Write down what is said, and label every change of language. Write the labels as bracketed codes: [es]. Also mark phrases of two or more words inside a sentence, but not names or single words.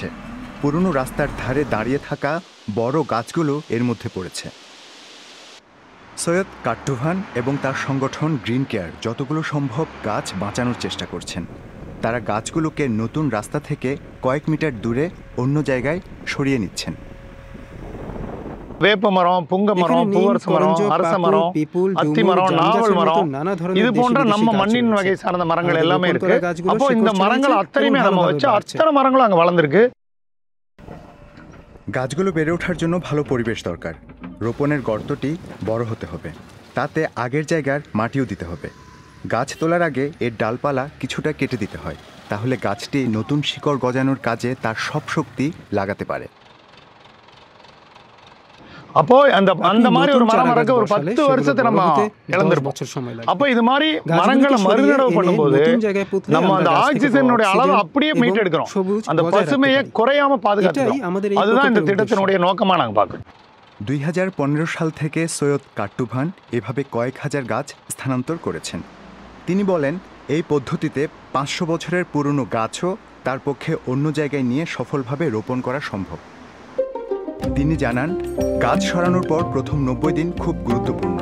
[bn] পুরনো রাস্তার ধারে দাঁড়িয়ে থাকা বড় গাছগুলো এর মধ্যে পড়েছে। সৈয়দ কাট্টুভান এবং তার সংগঠন গ্রিন কেয়ার যতগুলো সম্ভব গাছ বাঁচানোর চেষ্টা করছেন। তারা গাছগুলোকে নতুন রাস্তা থেকে কয়েক মিটার দূরে অন্য জায়গায় সরিয়ে নিচ্ছেন। [ta] வேப்ப மரம், புங்க மரம், பூவரச மரம், அரச மரம், அத்தி மரம், நாவல் மரம், இது போன்ற நம்ம மண்ணின் வகை சார்ந்த மரங்கள் எல்லாமே இருக்கு. அப்போ இந்த மரங்கள் அத்தனையுமே நம்ம வச்சு அத்தனை மரங்களும் அங்க வளர்ந்துருக்கு। [bn] গাছগুলো বেড়ে ওঠার জন্য ভালো পরিবেশ দরকার। রোপণের গর্তটি বড় হতে হবে, তাতে আগের জায়গার মাটিও দিতে হবে। গাছ তোলার আগে এর ডালপালা কিছুটা কেটে দিতে হয়, তাহলে গাছটি নতুন শিকড় গজানোর কাজে তার সব শক্তি লাগাতে পারে। [ta] அப்போ அந்த மாதிரி ஒரு மரம் வளர்க்க ஒரு 10 வருஷத்தை நம்ம இழந்திருப்போம். அப்போ இது மாதிரி மரங்களை மறுநடவு பண்ணும்போது நம்ம அந்த ஆக்சிஜனுடைய அளவு அப்படியே மீட்டெடுக்கிறோம், அந்த பசுமையை குறையாம பாதுகாக்கிறோம்। அதுதான் இந்த திட்டத்தினுடைய நோக்கமா நாங்க பார்க்கிறோம்। [bn] 2015 সাল থেকে সৈয়দ কাট্টুভান এভাবে কয়েক হাজার গাছ স্থানান্তর করেছেন। তিনি বলেন এই পদ্ধতিতে 500 বছরের পুরনো গাছও তার পক্ষে অন্য জায়গায় নিয়ে সফলভাবে রোপণ করা সম্ভব। তিনি জানান গাছ সরানোর পর প্রথম 90 দিন খুব গুরুত্বপূর্ণ।